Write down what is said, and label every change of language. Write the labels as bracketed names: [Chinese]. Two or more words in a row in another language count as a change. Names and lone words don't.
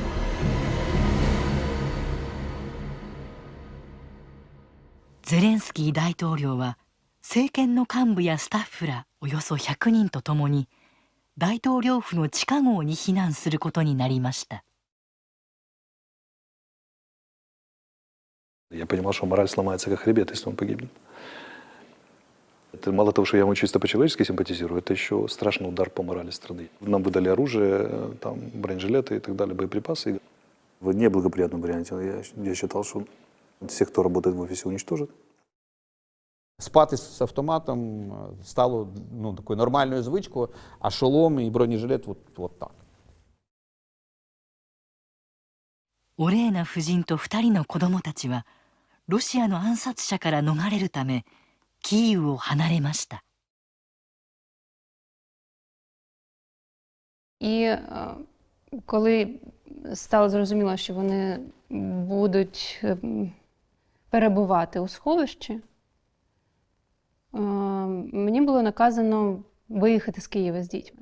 [Japanese] ゼレンスキー大統領は政権の幹部やスタッフらおよそ100人と共に大統領府の地下壕に避難することになりました。 [Russian] Я понимал, что мораль сломается как хребет, если он погибнет. Это мало того, что я ему чисто по-человечески симпатизирую, это еще страшный удар по морали страны. Нам выдали оружие, там, бронежилеты и так далее, боеприпасы. В неблагоприятном варианте я считал, что всех, кто работает в офисе, уничтожат. [Ukrainian] Спати з автоматом стало такою нормальною звичкою, а шолом і бронежилет от так. [Japanese] オレーナ夫人と2人の子供たちはロシアの暗殺者から逃れるためキーウを離れました。 [Ukrainian] І коли стало зрозуміло, що вони будуть перебувати у сховищі, мені було наказано виїхати з Києва з дітьми.